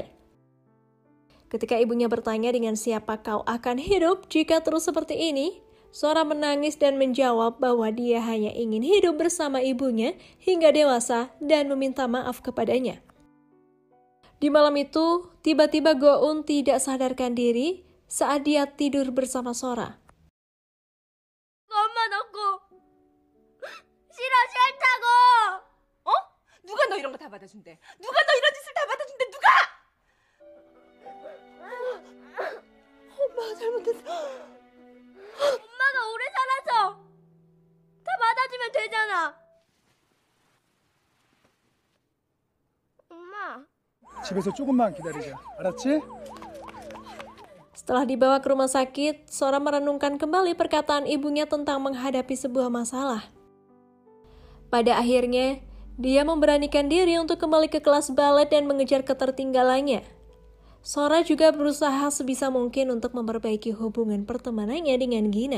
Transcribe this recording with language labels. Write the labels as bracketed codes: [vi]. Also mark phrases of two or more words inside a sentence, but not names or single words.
[id] Ketika ibunya bertanya dengan siapa kau akan hidup jika terus seperti ini, Sora menangis dan menjawab bahwa dia hanya ingin hidup bersama ibunya hingga dewasa dan meminta maaf kepadanya. Di malam itu, tiba-tiba Go-eun tidak sadarkan diri saat dia tidur bersama Sora. [ko] 엄마 넣고 싫어 싫다고. 어? 누가 너 이런 거 다 받아준대? 누가 너 이런 짓을 다 받아준대? 누가? 엄마가 잘못했어. 엄마가 오래 살아서 다 받아주면 되잖아. 엄마. 집에서 조금만 기다리자. 알았지? [id] Setelah dibawa ke rumah sakit, Sora merenungkan kembali perkataan ibunya tentang menghadapi sebuah masalah. Pada akhirnya, dia memberanikan diri untuk kembali ke kelas balet dan mengejar ketertinggalannya. Sora juga berusaha sebisa mungkin untuk memperbaiki hubungan pertemanannya dengan Gina.